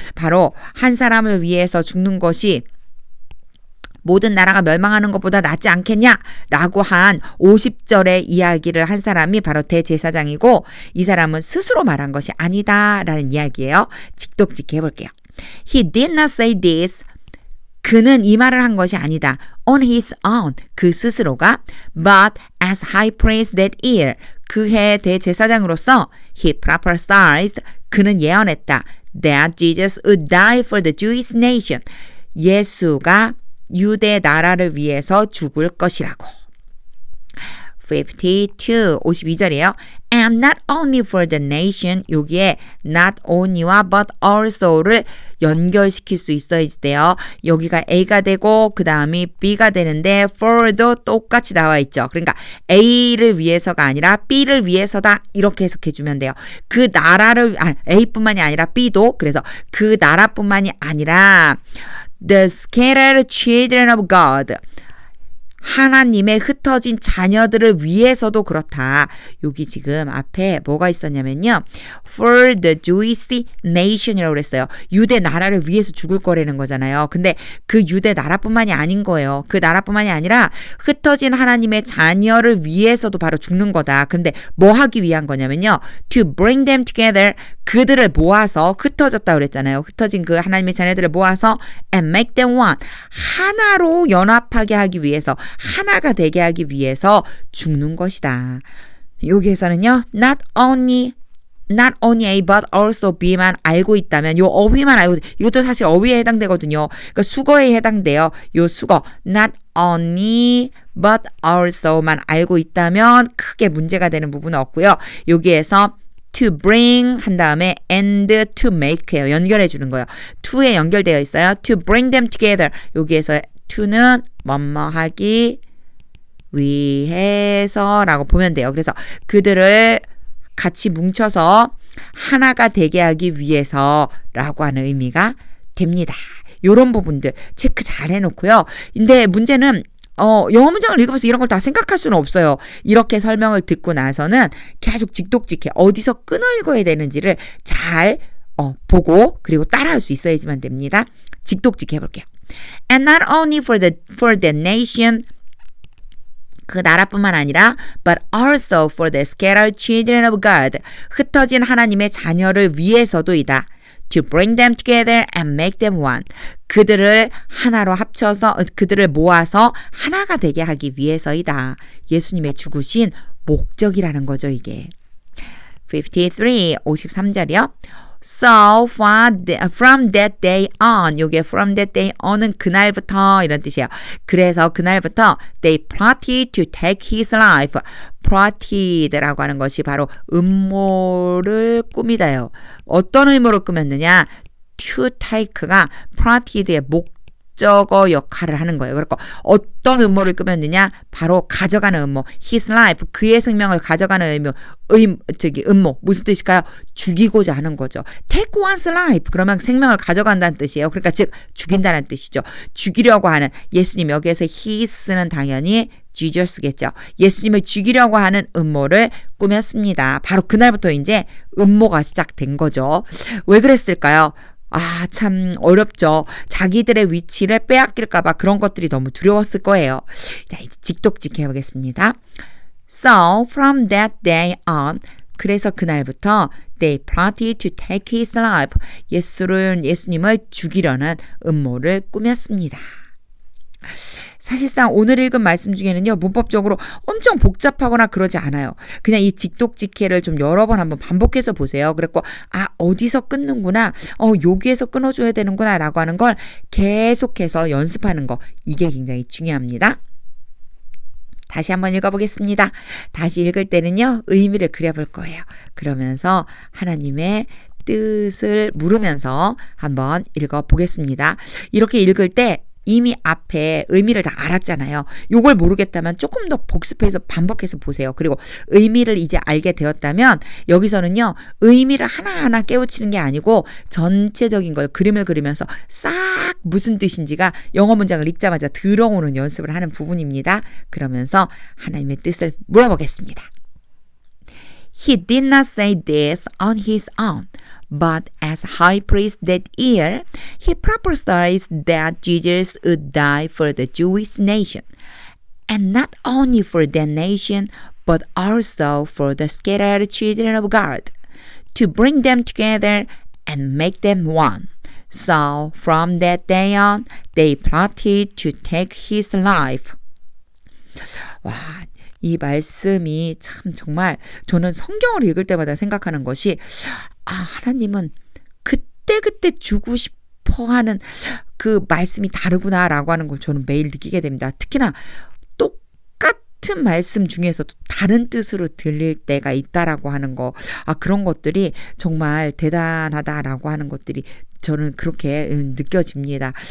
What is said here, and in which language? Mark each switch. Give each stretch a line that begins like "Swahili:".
Korean: 바로 한 사람을 위해서 죽는 것이 모든 나라가 멸망하는 것보다 낫지 않겠냐라고 한 50절의 이야기를 한 사람이 바로 대제사장이고 이 사람은 스스로 말한 것이 아니다라는 이야기예요. 직독직해 해볼게요.
English: He did not say this.
Korean: 그는 이 말을 한 것이 아니다.
English: On his own.
Korean: 그 스스로가.
English: But as high priest that year.
Korean: 그 해 대제사장으로서
English: he prophesied.
Korean: 그는 예언했다.
English: That Jesus would die for the Jewish nation.
Korean: 예수가 유대 나라를 위해서 죽을 것이라고. 52절이에요.
English: And not only for the nation.
Korean: 여기에 not only와 but also를 연결시킬 수 있어야 돼요. 여기가 A가 되고 그 다음이 B가 되는데 for도 똑같이 나와 있죠. 그러니까 A를 위해서가 아니라 B를 위해서다 이렇게 해석해 주면 돼요. 그 나라를 A뿐만이 아니라 B도 그래서 그 나라뿐만이 아니라
English: The scattered children of God.
Korean: 하나님의 흩어진 자녀들을 위해서도 그렇다. 여기 지금 앞에 뭐가 있었냐면요.
English: For the Jewish nation
Korean: 이라고 그랬어요. 유대 나라를 위해서 죽을 거라는 거잖아요. 근데 그 유대 나라뿐만이 아닌 거예요. 그 나라뿐만이 아니라 흩어진 하나님의 자녀를 위해서도 바로 죽는 거다. 근데 뭐 하기 위한 거냐면요.
English: To bring them together.
Korean: 그들을 모아서 흩어졌다 그랬잖아요. 흩어진 그 하나님의 자녀들을 모아서
English: and make them one.
Korean: 하나로 연합하게 하기 위해서 하나가 되게 하기 위해서 죽는 것이다. 여기에서는요. not only A but also B만 알고 있다면 요 어휘만 알고 이것도 사실 어휘에 해당되거든요. 그러니까 수거에 해당돼요. 요 수거 not only but also만 알고 있다면 크게 문제가 되는 부분은 없고요. 여기에서 to bring 한 다음에 and to make예요. 연결해 주는 거예요. to에 연결되어 있어요. to bring them together. 여기에서 to는 뭐뭐하기 위해서라고 보면 돼요. 그래서 그들을 같이 뭉쳐서 하나가 되게 하기 위해서라고 하는 의미가 됩니다. 이런 부분들 체크 잘 해놓고요. 근데 문제는 영어 문장을 읽으면서 이런 걸 다 생각할 수는 없어요. 이렇게 설명을 듣고 나서는 계속 직독직해. 어디서 끊어 읽어야 되는지를 잘 보고 그리고 따라할 수 있어야지만 됩니다. 직독직해 볼게요.
English: And not only for the nation
Korean: 그 나라뿐만 아니라
English: but also for the scattered children of God.
Korean: 흩어진 하나님의 자녀를 위해서도이다.
English: To bring them together and make them one.
Korean: 그들을 하나로 합쳐서 그들을 모아서 하나가 되게 하기 위해서이다. 예수님의 죽으신 목적이라는 거죠, 이게. 53절이요.
English: So from that day on, 요게 from that day on은
Korean: 그날부터 이런 뜻이에요. 그래서 그날부터
English: they plotted to take his life.
Korean: ploted라고 하는 것이 바로 음모를 꾸미다요. 어떤 음모를 꾸몄느냐? to take가 ploted의 목적어 역할을 하는 거예요. 그러니까 어떤 음모를 꾸몄느냐? 바로 가져가는 음모.
English: his life,
Korean: 그의 생명을 가져가는 음모. 무슨 뜻일까요? 죽이고자 하는 거죠.
English: take one's life.
Korean: 그러면 생명을 가져간다는 뜻이에요. 그러니까 즉 죽인다는 뜻이죠. 죽이려고 하는 예수님, 여기에서 his는 당연히 Jesus겠죠. 예수님을 죽이려고 하는 음모를 꾸몄습니다. 바로 그날부터 이제 음모가 시작된 거죠. 왜 그랬을까요? 아, 참 어렵죠. 자기들의 위치를 빼앗길까봐 그런 것들이 너무 두려웠을 거예요. 자, 이제 직독직 해보겠습니다.
English: So from that day on,
Korean: 그래서 그날부터
English: they plotted to take his life.
Korean: 예수님을 죽이려는 음모를 꾸몄습니다. 사실상 오늘 읽은 말씀 중에는요, 문법적으로 엄청 복잡하거나 그러지 않아요. 그냥 이 직독직해를 좀 여러 번 한번 반복해서 보세요. 그랬고, 아, 어디서 끊는구나, 여기에서 끊어줘야 되는구나 라고 하는 걸 계속해서 연습하는 거, 이게 굉장히 중요합니다. 다시 한번 읽어보겠습니다. 다시 읽을 때는요, 의미를 그려볼 거예요. 그러면서 하나님의 뜻을 물으면서 한번 읽어보겠습니다. 이렇게 읽을 때 이미 앞에 의미를 다 알았잖아요. 요걸 모르겠다면 조금 더 복습해서 반복해서 보세요. 그리고 의미를 이제 알게 되었다면 여기서는요, 의미를 하나하나 깨우치는 게 아니고 전체적인 걸 그림을 그리면서 싹 무슨 뜻인지가 영어 문장을 읽자마자 들어오는 연습을 하는 부분입니다. 그러면서 하나님의 뜻을 물어보겠습니다.
English: He did not say this on his own, but as high priest that year, he prophesied that Jesus would die for the Jewish nation, and not only for that nation, but also for the scattered children of God, to bring them together and make them one. So from that day on, they plotted to take his life.
Korean: 와, 이 말씀이 참 정말 저는 성경을 읽을 때마다 생각하는 것이, 아, 하나님은 그때그때 주고 싶어 하는 그 말씀이 다르구나라고 하는 걸 저는 매일 느끼게 됩니다. 특히나 똑같은 말씀 중에서도 다른 뜻으로 들릴 때가 있다라고 하는 거, 아, 그런 것들이 정말 대단하다라고 하는 것들이 저는 그렇게 느껴집니다.